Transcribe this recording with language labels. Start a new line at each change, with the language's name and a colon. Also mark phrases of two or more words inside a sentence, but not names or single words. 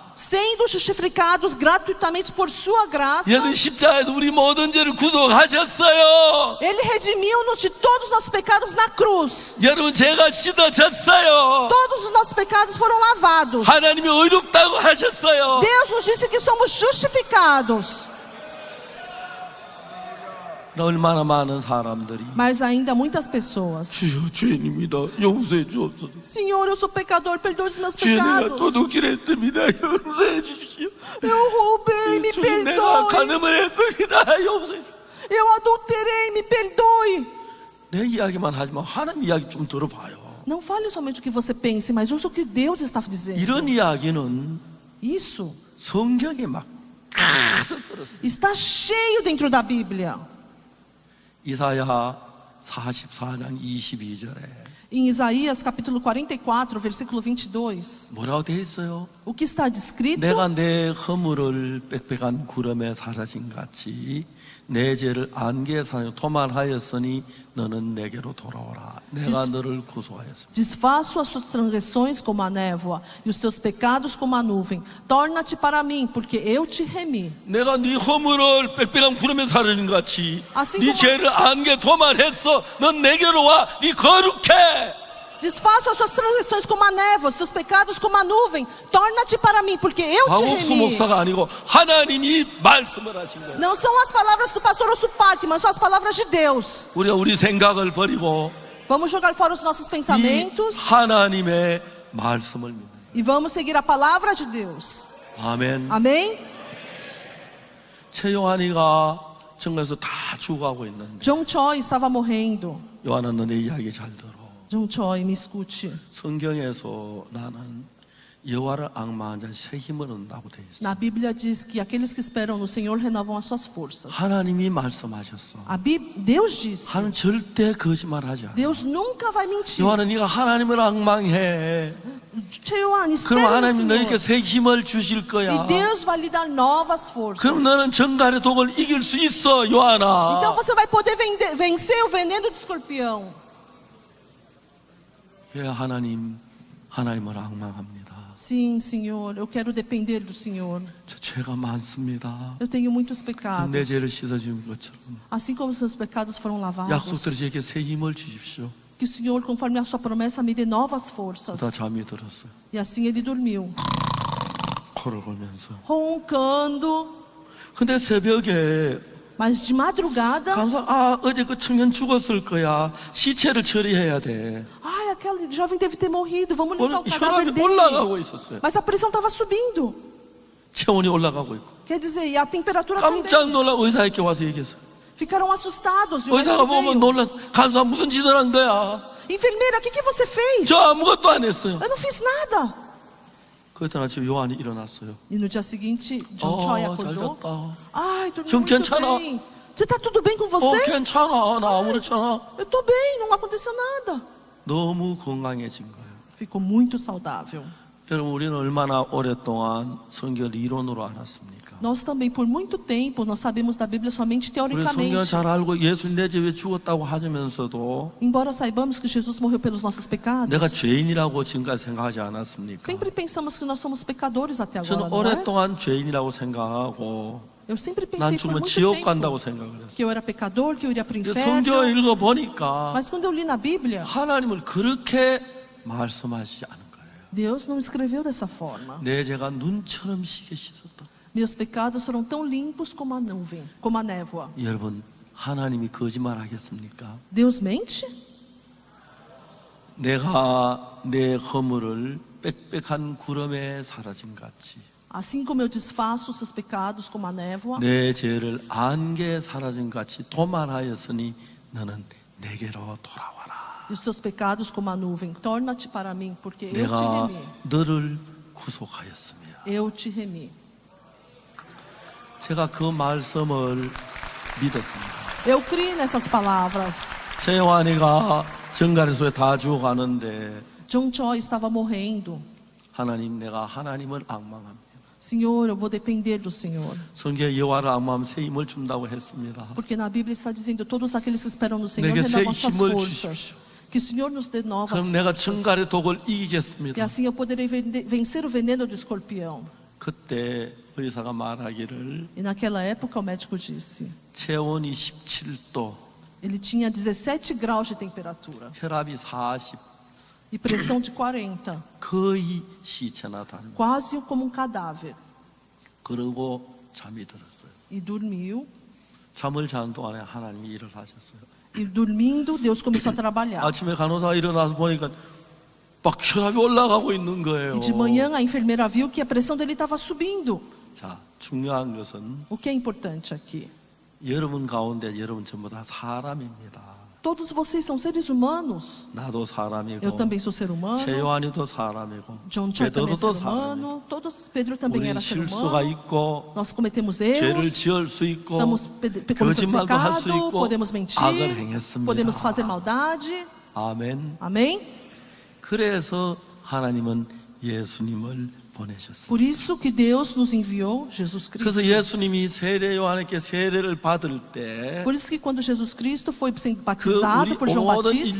Portuguese: Sendo justificados gratuitamente por sua graça,
Korean: 예수 십자가에서 우리 모든 죄를 구속하셨어요.
Portuguese: Ele redimiu-nos de todos os nossos pecados na cruz.
Korean: 여러분 죄가 씻어졌어요.
Portuguese: Todos os nossos pecados foram lavados.
Korean: 하나님이 의롭다고 하셨어요.
Portuguese: Deus nos disse que somos justificados.
Korean: 얼마나 많은 사람들이
Portuguese: Mas ainda muitas pessoas.
Korean: 주여 죄인입니다. 용서해 주옵소서.
Portuguese: Senhor, eu sou pecador, perdoe os meus
Korean: 주여 내가
Portuguese: pecados.
Korean: 도둑질했습니다. 용서해 주십시오.
Portuguese: Eu roubei, me
Korean: 주님 내가
Portuguese: perdoe.
Korean: 간음을 했습니다. 용서해 주십시오.
Portuguese: Eu adulterei, me perdoe.
Korean: 내 이야기만 하지만 하나님 이야기 좀 들어봐요.
Portuguese: Não fale somente o que você pense, mas ouça o que Deus está dizendo.
Korean: 이런 이야기는
Portuguese: Isso
Korean: 성경에 막 가득 들었어요.
Portuguese: está cheio dentro da Bíblia.
Korean: 이사야 44장 22절에
Portuguese: Em Isaías capítulo 44, versículo 22,
Korean: 뭐라고 되어 있어요?
Portuguese: o que está descrito?
Korean: 내가 내 허물을 빽빽한 구름에 사라진 같이 내 죄를 안개에 사라진 도말하였으니 너는 내게로 돌아오라. 내가 너를 구속하였습니다.
Portuguese: Desfaço as suas transgressões como a névoa e os teus pecados como a nuvem. Torna-te para mim, porque eu te remi.
Korean: 내가 네 허물을 빽빽한 구름에 사라진 같이
Portuguese: assim
Korean: 네
Portuguese: como-
Korean: 죄를 안개에 도말했어. 넌 내게로 와. 네 거룩해.
Portuguese: Desfaço as suas transgressões como a névoa, os teus pecados como a nuvem. Torna-te para mim, porque eu te
Korean: 박옥수
Portuguese: remi.
Korean: 목사가 아니고 하나님이 말씀을 하신 거예요.
Portuguese: Não são as palavras do pastor Osso Parque, mas são as palavras de Deus.
Korean: 우리가 우리 생각을 버리고
Portuguese: Vamos jogar fora os nossos
Korean: 이
Portuguese: pensamentos
Korean: 하나님의 말씀을 믿는 거예요.
Portuguese: e vamos seguir a palavra de Deus.
Korean: 아멘.
Portuguese: Amém?
Korean: 최요한이가 정말서 다 죽어가고 있는데
Portuguese: John Choi estava morrendo.
Korean: 요한아 너내 이야기 잘 들어.
Portuguese: John Choi, me escute.
Korean: 성경에서 나는 여호와를 앙망한 자 새 힘을 얻는다고 되어 있어.
Portuguese: Na Bíblia diz que aqueles que esperam no Senhor renovam as suas forças.
Korean: 하나님이 말씀하셨어.
Portuguese: Deus disse.
Korean: 하나님 절대 거짓말하지 않아.
Portuguese: Deus nunca vai mentir.
Korean: 요한아 네가 하나님을 앙망해.
Portuguese: Cheuan,
Korean: 그럼
Portuguese: espera no
Korean: 하나님 너에게
Portuguese: Senhor.
Korean: 새 힘을 주실 거야.
Portuguese: E Deus vai lhe dar novas forças.
Korean: 그럼 너는 정갈의 독을 이길 수 있어, 요한아.
Portuguese: Então você vai poder vencer o veneno do escorpião.
Korean: 예, 하나님을 앙망합니다.
Portuguese: Sim, Senhor, eu quero depender do Senhor.
Korean: 저 죄가 많습니다.
Portuguese: Eu tenho muitos
Korean: 내
Portuguese: pecados.
Korean: 죄를 씻어준 것처럼
Portuguese: Assim como os seus pecados foram lavados.
Korean: 약속대로 제게 새 힘을 주십시오.
Portuguese: Que o Senhor, conforme a sua promessa, me dê novas forças.
Korean: 그러다 잠이 들었어요.
Portuguese: E assim ele dormiu,
Korean: 코를 골면서.
Portuguese: roncando.
Korean: 근데 새벽에
Portuguese: Mas de madrugada,
Korean: 어제 그 청년 죽었을 거야. 시체를 처리해야 돼.
Portuguese: ai, aquele jovem deve ter morrido, vamos limpar o cadáver
Korean: 혈압이
Portuguese: dele.
Korean: 올라가고 있었어요.
Portuguese: Mas a pressão estava subindo.
Korean: 체온이 올라가고 있고.
Portuguese: Quer dizer, e a temperatura
Korean: 깜짝
Portuguese: também.
Korean: 놀라 의사에게 와서 얘기했어요.
Portuguese: Ficaram assustados. E o
Korean: 의사가
Portuguese: médico
Korean: 보면
Portuguese: veio.
Korean: 놀라. 간사 무슨 짓을 한 거야?
Portuguese: Enfermeira, o que você fez?
Korean: 저 아무것도 안 했어요.
Portuguese: Eu não fiz nada.
Korean: 그때 아침 요한이 일어났어요.
Portuguese: E no dia seguinte, John Choi
Korean: 잘
Portuguese: acordou.
Korean: 잤다.
Portuguese: Ai, dormi
Korean: 형,
Portuguese: muito
Korean: 괜찮아?
Portuguese: bem. Você tá tudo bem com você?
Korean: 괜찮아. 나 아무렇잖아.
Portuguese: Eu tô bem, não aconteceu nada.
Korean: 너무 건강해진 거예요.
Portuguese: Ficou muito saudável.
Korean: 여러분 우리는 얼마나 오랫동안 성경을 이론으로 알았습니까?
Portuguese: Nós também, por muito tempo, nós sabemos da Bíblia somente
Korean: 우리 성경
Portuguese: teoricamente.
Korean: 잘 알고 예수님 내 죄에 죽었다고 하면서도
Portuguese: Embora saibamos que Jesus morreu pelos nossos pecados,
Korean: 내가 죄인이라고 지금까지 생각하지 않았습니까?
Portuguese: sempre pensamos que nós somos pecadores até
Korean: 저는
Portuguese: agora, não é?
Korean: 오랫동안 죄인이라고 생각하고
Portuguese: Eu sempre
Korean: 난
Portuguese: pensei por
Korean: 죽으면
Portuguese: muito
Korean: 지옥
Portuguese: tempo
Korean: 간다고 생각을 했어요.
Portuguese: que eu era pecador, que eu iria para o
Korean: 성경을
Portuguese: inferno.
Korean: 읽어보니까
Portuguese: Mas quando eu li na Bíblia,
Korean: 하나님을 그렇게 말씀하시지 않은 거예요.
Portuguese: Deus não escreveu dessa forma.
Korean: 내 죄가 눈처럼 시게 씻었다.
Portuguese: Meus pecados foram tão limpos como a nuvem, como a névoa.
Korean: 여러분 하나님이 거짓말 하겠습니까?
Portuguese: Deus mente?
Korean: 내가 내 허물을 빽빽한 구름에 사라진 같이
Portuguese: Assim como eu desfaço os seus pecados como a névoa,
Korean: 내 죄를 안개에 사라진 같이 도말하였으니 너는 내게로 돌아와라.
Portuguese: e os teus pecados como a nuvem, torna-te para mim, porque eu te
Korean: 내가
Portuguese: remi.
Korean: 너를 구속하였습니다.
Portuguese: Eu te remi.
Korean: 제가 그 말씀을 믿었습니다.
Portuguese: Eu criei nessas palavras.
Korean: 최영환이가 정갈에서 다 죽어가는데
Portuguese: John Choi estava morrendo.
Korean: 하나님 내가 하나님을 앙망합니다.
Portuguese: Senhor, eu vou depender do Senhor.
Korean: 성경에 여호와를 앙망하면 새 힘을 준다고 했습니다.
Portuguese: Porque na Bíblia está dizendo, todos aqueles que esperam no Senhor
Korean: 내게 새
Portuguese: renovam suas
Korean: 힘을
Portuguese: forças.
Korean: 주십시오.
Portuguese: Que o Senhor nos dê novas
Korean: 그럼 내가
Portuguese: forças.
Korean: 정갈의 독을
Portuguese: E
Korean: 이기겠습니다.
Portuguese: assim eu poderei vencer o veneno do escorpião.
Korean: 그때 의사가 말하기를
Portuguese: E naquela época o médico disse,
Korean: 체온이 17도,
Portuguese: ele tinha 17 graus de temperatura
Korean: 혈압이 40,
Portuguese: e pressão de 40,
Korean: 거의 시체나 닮아.
Portuguese: quase como um cadáver.
Korean: 그러고 잠이 들었어요.
Portuguese: E dormiu.
Korean: 잠을 자는 동안에 하나님이 일을 하셨어요.
Portuguese: E dormindo, Deus começou a trabalhar.
Korean: 아침에 간호사가 일어나서 보니까 막 혈압이 올라가고 있는 거예요.
Portuguese: E de manhã a enfermeira viu que a pressão dele estava subindo.
Korean: 자, 중요한 것은
Portuguese: O que é importante aqui?
Korean: 여러분 가운데 여러분 전부 다 사람입니다.
Portuguese: Todos vocês são seres humanos.
Korean: 나도 사람이고
Portuguese: Eu também sou ser humano.
Korean: 최요한이도 사람이고
Portuguese: John Cho também é ser
Korean: 베드로도 사람이고
Portuguese: humano. Todos, Pedro também
Korean: 우리
Portuguese: era ser
Korean: 실수가
Portuguese: humano.
Korean: 있고
Portuguese: Nós cometemos
Korean: 죄를
Portuguese: erros.
Korean: 지을 수 있고
Portuguese: Cometemos
Korean: 거짓말도 할 수
Portuguese: pecado,
Korean: 있고
Portuguese: podemos mentir,
Korean: 악을 행했습니다.
Portuguese: podemos fazer maldade.
Korean: 아멘.
Portuguese: Amém?
Korean: 그래서 하나님은 예수님을 보내셨어요.
Portuguese: Por isso que Deus nos enviou Jesus
Korean: 그래서
Portuguese: Cristo.
Korean: 예수님이 세례 요한에게 세례를 받을 때
Portuguese: Por isso que quando Jesus Cristo foi sendo
Korean: 그
Portuguese: batizado
Korean: 우리
Portuguese: por João
Korean: 모든
Portuguese: Batista,